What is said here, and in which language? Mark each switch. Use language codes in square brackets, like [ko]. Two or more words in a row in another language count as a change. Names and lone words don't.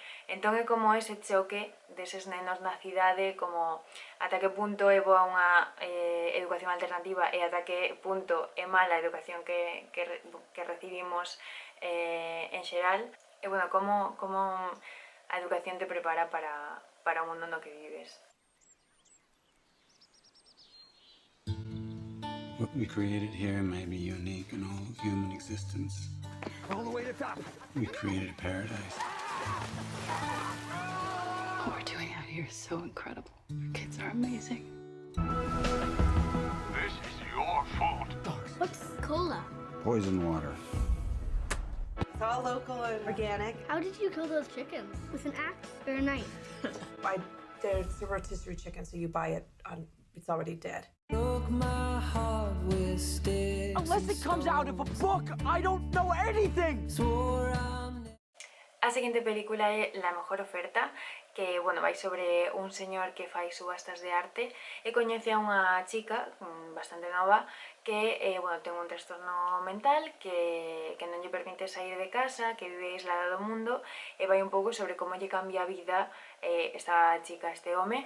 [gl] Entón é como ese choque deses nenos na cidade, como ata que punto é boa unha educación alternativa e ata que punto é mala a educación que recibimos en xeral. E, bueno, como a educación te prepara para o mundo no que vives. [en] What we created here may be unique in all human existence. All the way to the top. We created a paradise. What we're doing out here is so incredible. Our kids are amazing. This is your fault. What's cola? Poison water. It's all local and organic. How did you kill those chickens? With an axe or a knife? There's a rotisserie chicken, so you buy it it's already dead. Unless it comes out of a book, I don't know anything! [gl] A A seguinte película é La mejor oferta, que, bueno, vai sobre un señor que fai subastas de arte e coñece a unha chica bastante nova que, bueno, ten un trastorno mental que non lle permite sair de casa, que vive aislada do mundo, e vai un pouco sobre como lle cambia a vida esta chica, este home.